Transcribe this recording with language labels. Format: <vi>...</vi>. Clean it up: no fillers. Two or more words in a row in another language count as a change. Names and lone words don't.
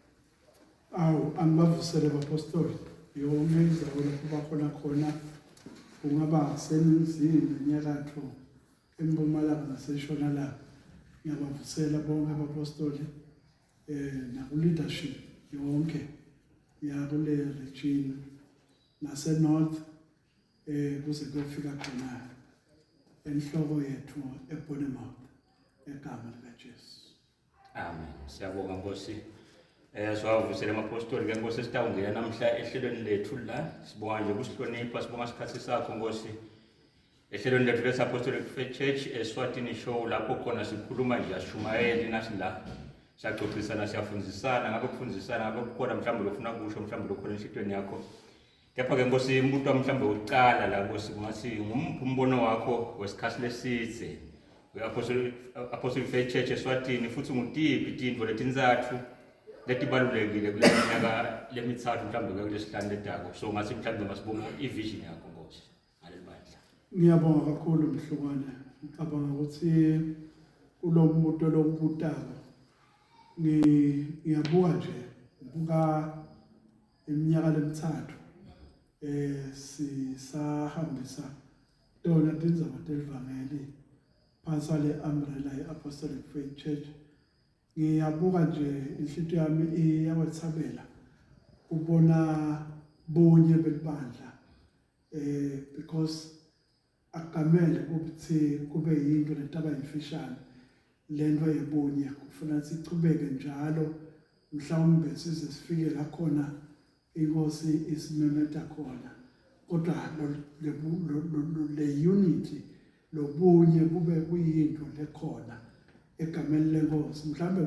<ss>Angibavusele abapostoli yonke indawo lapho bakhona kungaba seninzini enyakatho empumalanga naseshonalanga ngiyabavusela bonke abapostoli naku-leadership yonke yakule region nase-north kuze kuyofika khona enhloko yethu eBournemouth egama likaJesu. Amen. Siyabonga Nkosi. Siwavusele amapostoli ke Nkosi sitawungena namhla ehlelweni lethu la sibonga nje ukusihlonipha sibonga isikhathi sakho Nkosi ehlelweni lethu lesi Apostolic Faith Church eSwatini show lapho khona sikhuluma nje ashumayeli nathi la siyaxoxisana siyafundisana ngabe kufundisana ngabe kukhona mhlawumbe lofuna kusho mhlawumbe lokhona enhlitweni yakho kepha ke Nkosi umuntu wa mhlawumbe uqala la Nkosi kungathi ngumphi umbono wakho wesikhathi lesithe Apostolic Faith Church eSwatini futhi ngutiphi izinto letinzathu letibalulekile kule minyaka lemithathu mhlawumbe kulesihlanu letako so ngathi mhlawumbe masibonga ivision yakho Nkosi ngaleli bandla. Ngiyabonga kakhulu mhlukwane ngicabanga ukuthi kulo muntu lokubutako ngiyabuka nje ngibuka iminyaka lemithathu sisahambisa tona tindzaba telivangeli phansi le umbrella ye-Apostolic Faith Church. Ngiyabuka nje inhlito yami iyawethabela ubona bonye belibandla because akamele ukuthi kube yinto lentaba imfishane lento yebonye kufuna sichubeke njalo mhlawumbe size sifike la khona inkosi isimemeta khona kodwa le unity lobunye kube kuyinto lekhona egameni lenkosi.</ss>